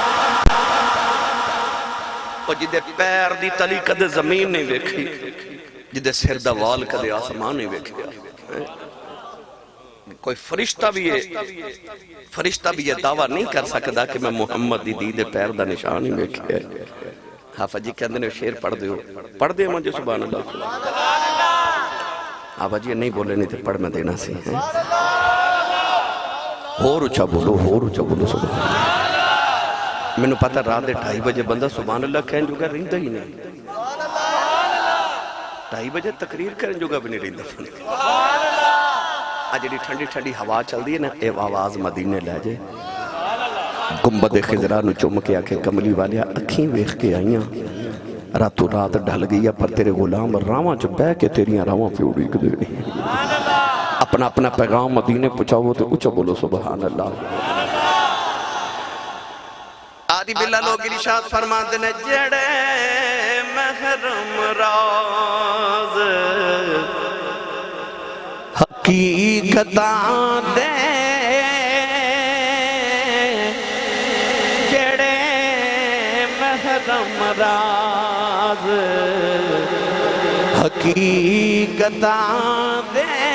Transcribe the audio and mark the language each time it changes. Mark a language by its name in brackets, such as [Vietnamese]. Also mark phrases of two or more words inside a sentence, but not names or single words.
[Punjabi] اور جدے پیر دی تلی کدے زمین نہیں ویکھی، جدے سر دا وال کدے آسمان نہیں ویکھیا۔ کوئی فرشتہ بھی یہ دعویٰ نہیں کر سکتا کہ میں محمد دی دید پیر دا نشان ہی ویکھیا ہے۔ حافظ جی کہندے نے شیر پڑھ دیو مجھے [Arabic] سبحان اللہ۔ [Punjabi] حافظ جی نہیں بولے نہیں تھے پڑھ میں دینا سی۔ ہور اچھا بولو [Arabic] سبحان اللہ۔ [Punjabi] میں نے پتا رات دے 2:30 بجے بندہ [Arabic] سبحان اللہ [Punjabi] کہن جو گا رہندہ ہی نہیں، 2:30 بجے تقریر کرن جو گا بھی نہیں رہندہ۔ آج جڑی ٹھنڈی ٹھنڈی ہوا چل دی ہے نا اے آواز مدینے لے جے۔ گنبد خضرا نو چوم کے آکھے کملی والیا اکھیں ویکھ کے آئیاں، راتوں رات ڈھل گئی پر تیرے غلام راواں چ بہ کے تیریاں راواں پہ اڑیک دینی۔ اپنا اپنا پیغام مدینے پہنچاؤ تو اونچا بولو [Arabic] سبحان اللہ۔ [Punjabi] آدھی باللہ لوگ ارشاد فرماتے نے جڑے محرم راز حقیقتاں دے جڑے محرم راز حقیقتاں دے